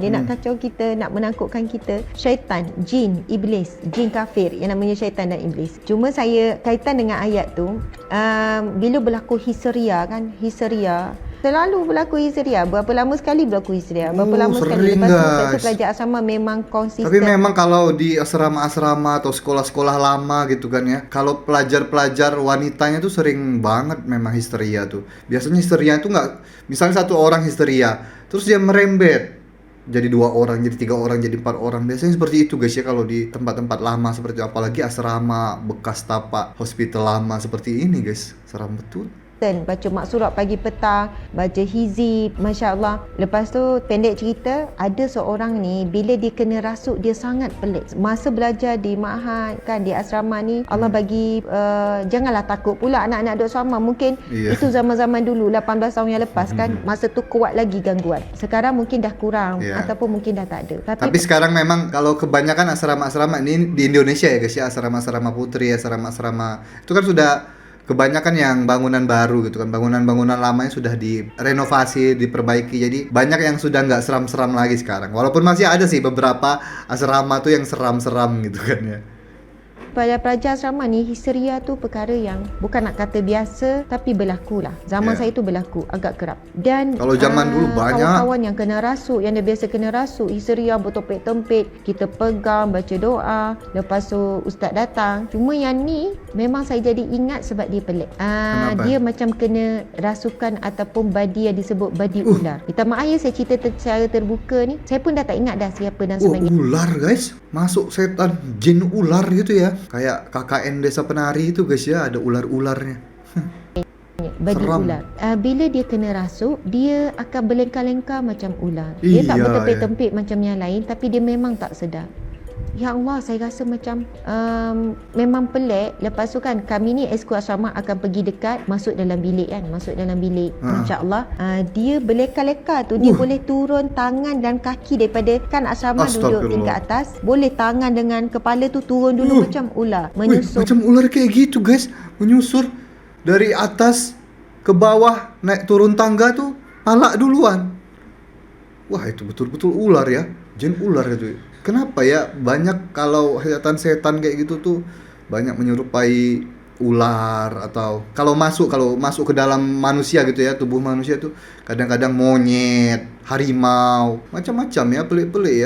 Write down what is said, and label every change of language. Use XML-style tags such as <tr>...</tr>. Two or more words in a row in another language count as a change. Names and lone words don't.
<ms>Dia nak kacau kita, nak menakutkan kita. Syaitan, jin, iblis, jin kafir yang namanya syaitan dan iblis. Cuma saya kaitan dengan ayat tu, bila berlaku histeria kan, histeria selalu berlaku histeria. Berapa lama sekali berlaku histeria? Berapa lama sekali? Lepas tu saya pelajar asrama memang konsisten.</ms> <id>Tapi memang kalau di asrama-asrama atau sekolah-sekolah lama gitu kan ya, kalau pelajar-pelajar wanitanya tuh sering banget memang histeria tuh. Biasanya histeria itu nggak, misalnya satu orang histeria, terus dia merembet jadi 2 orang, jadi 3 orang, jadi 4 orang. Biasanya seperti itu guys ya, kalau di tempat-tempat lama seperti itu.</id> <ms>Apalagi asrama bekas tapak hospital lama seperti ini guys, seram betul. Baca mak surat pagi petang, baca hizib,</ms> <ar>ما شاء الله.</ar> <ms>Lepas tu pendek cerita, ada seorang ni bila dia kena rasuk dia sangat pelik. Masa belajar di ma'had kan, di asrama ni Allah bagi janganlah takut pula anak-anak duduk asrama. Mungkin itu zaman-zaman dulu 18 tahun yang lepas kan, masa tu kuat lagi gangguan. Sekarang mungkin dah kurang ataupun mungkin dah tak ada.</ms> <id>Tapi sekarang memang kalau kebanyakan asrama-asrama ini di Indonesia ya guys ya, asrama-asrama putri, asrama-asrama itu kan sudah kebanyakan yang bangunan baru gitu kan, bangunan-bangunan lamanya sudah direnovasi, diperbaiki, jadi banyak yang sudah nggak seram-seram lagi sekarang. Walaupun masih ada sih beberapa asrama tuh yang seram-seram gitu kan ya.</id> <ms>Pada pelajar asrama ni, histeria tu perkara yang bukan nak kata biasa, tapi berlaku lah. Zaman saya tu berlaku, agak kerap. Dan kalau zaman dulu banyak kawan-kawan yang kena rasuk, yang dia biasa kena rasuk, histeria bertopik-tempit, kita pegang, baca doa, lepas tu ustaz datang. Cuma yang ni memang saya jadi ingat sebab dia pelik. Dia macam kena rasukan ataupun badi yang disebut badi ular. Minta maaf ya saya cerita secara terbuka ni, saya pun dah tak ingat dah siapa dan sebagainya. Ular guys,</ms> <id>masuk setan, jin ular gitu ya. Kayak KKN Desa Penari itu guys ya, ada ular-ularnya.</id> <ms>Badi ular. Bila dia kena rasuk, dia akan berlengkar-lengkar macam ular. Dia tak bertempik-tempik macam yang lain, tapi dia memang tak sedar. Ya Allah, saya rasa macam memang pelik. Lepas tu kan kami ni esko asrama akan pergi dekat, masuk dalam bilik kan, masuk dalam bilik.</ms> <ar>ما شاء الله,</ar> <ms>dia berlekar-lekar tu, dia boleh turun tangan dan kaki daripada kan asrama duduk tingkat atas, boleh tangan dengan kepala tu turun dulu macam ular, menyusur.</ms> <id>Macam ular kayak gitu guys, menyusur dari atas ke bawah, naik turun tangga tuh palak duluan.</id> <ms>Wah, itu betul-betul ular ya, jin ular itu.</ms> <id>Kenapa ya banyak kalau setan-setan kayak gitu tuh banyak menyerupai ular, atau kalau masuk ke dalam manusia gitu ya, tubuh manusia tuh kadang-kadang monyet, harimau, macam-macam ya, pelik-pelik ya.</id>